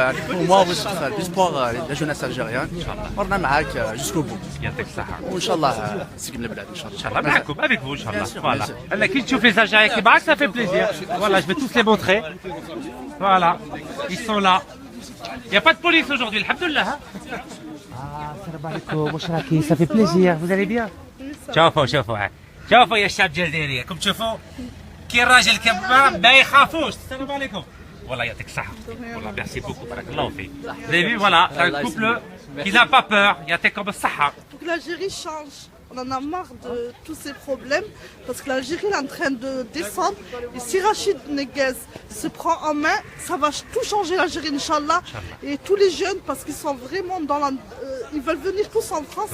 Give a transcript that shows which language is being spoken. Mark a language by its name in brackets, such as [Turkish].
[Arabic] وموا واش تفعل بيسبور لا جوناس الجيريان ورنا معاك جوسكو بو. يعطيك الصحة. وان شاء الله تسكن البلاد ان شاء الله. ان شاء الله معكم [French] avec vous [Arabic] ان شاء الله. [French] Voilà. [Arabic] انا كي تشوف [French] les Algériens qui معاك ça fait plaisir. Voilà, je vais tous les montrer. Voilà, ils sont là. Il n'y a pas de police aujourd'hui, alhamdoulilah. Ah, salam alaikum, [Arabic] واش راكي؟ [French] Ça fait plaisir, vous allez bien? [Arabic] شوفوا شوفوا يا الشعب الجزائري، راكم تشوفوا كي الراجل كبار ما يخافوش. السلام عليكم. والله يعطيك الصحة. والله ميرسي بوكو، بارك الله فيك. [French] Vous avez vu, voilà, c'est un couple qui n'a pas peur. [Arabic] يعطيكم الصحة. [French] Pour que l'Algérie change. On en a marre de tous ces problèmes parce que l'Algérie est en train de descendre. Et si Rachid Neguez se prend en main, ça va tout changer l'Algérie, Inch'Allah. Et tous les jeunes, parce qu'ils sont vraiment dans la... ils veulent venir tous en France.